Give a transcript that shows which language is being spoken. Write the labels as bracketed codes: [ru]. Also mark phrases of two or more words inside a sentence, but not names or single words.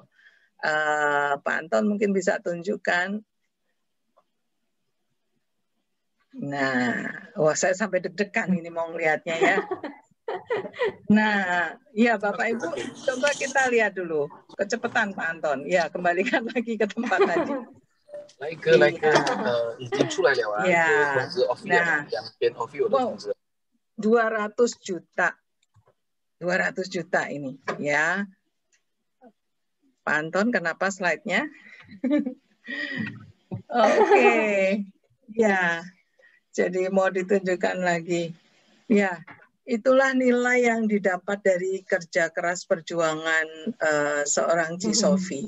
[id] Pak Anton mungkin bisa tunjukkan. Nah, wah saya sampai deg-degan ini mau ngelihatnya ya. Nah, ya Bapak Ibu, coba kita lihat dulu kecepatan Pak Anton. Ya, kembalikan lagi ke tempat tadi. [zh] 已经出来了啊，通知 office 了，两边 office 有的通知。 [id] 200 juta. 200 juta ini ya. Pak Anton, kenapa slide-nya? Oke. Ya. Jadi mau ditunjukkan lagi. Ya, itulah nilai yang didapat dari kerja keras perjuangan seorang Ci Sophie.